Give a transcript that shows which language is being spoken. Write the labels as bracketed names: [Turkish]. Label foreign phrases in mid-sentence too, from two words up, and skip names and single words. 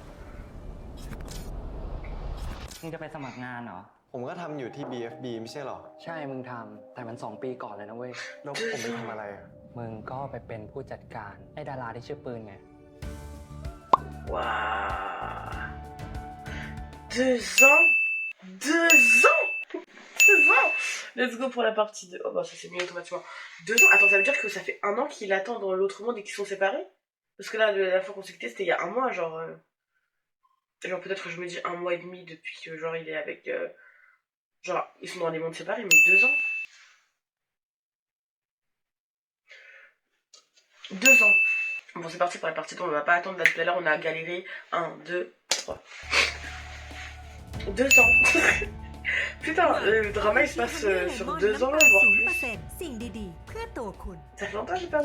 [Thai] มึงจะไปสมัครงานเหรอ ผมก็ทำอยู่ที่ BFB ไม่ใช่หรอ ใช่มึงทำแต่มัน2 ปีก่อนเลยนะเว้ย แล้วผมไปทำอะไรอะ มึงก็ไปเป็นผู้จัดการไอ้ดาราที่ชื่อปืนไง [French] Waouh 2 ans 2 ans 2 ans. [English] Let's go [French] pour la partie 2. Oh bah ça s'est mis automatiquement. 2 ans. Attends, ça veut dire que ça fait 1 an qu'il attend dans l'autre monde et qu'ils sont séparés? Parce que là, la fois qu'on s'est quitté, c'était il y a 1 mois, genre... Genre peut-être je me dis 1 mois et demi depuis que genre il est avec... Genre, ils sont dans des mondes séparés, mais 2 ans. 2 ans. Bon, c'est parti pour la partie 2, on va pas attendre là tout à l'heure, on a galéré. 1, 2, 3. 2 ans. Putain, le drama il se passe sur 2 ans, voire plus. [Thai] สิ่งดีๆ เพื่อตัวคุณ [French] Ça fait longtemps que j'ai pas vu.